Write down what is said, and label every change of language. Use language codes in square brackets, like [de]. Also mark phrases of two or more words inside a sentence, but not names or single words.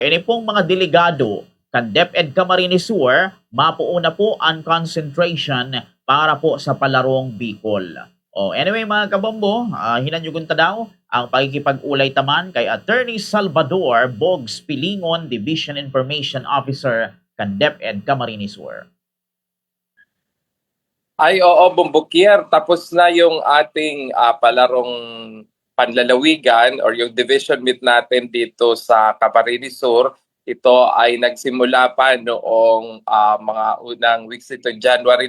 [bik] Ini pong mga delegado kan DepEd Camarines Sur, mapuuna po ang concentration para po sa palarong Bicol. Anyway mga kabombo, hinanyugon ta daw ang pagkikipag-ulay taman kay Attorney Salvador Bogs Pilingon, [en] Division Information Officer [bik] kan DepEd Camarines Sur. [tl] Ay, oo, Bumbukir. Tapos na yung ating palarong panlalawigan or yung [en] division meet [tl] natin dito sa Camarines Sur. Ito ay nagsimula pa noong mga unang weeks nito, January.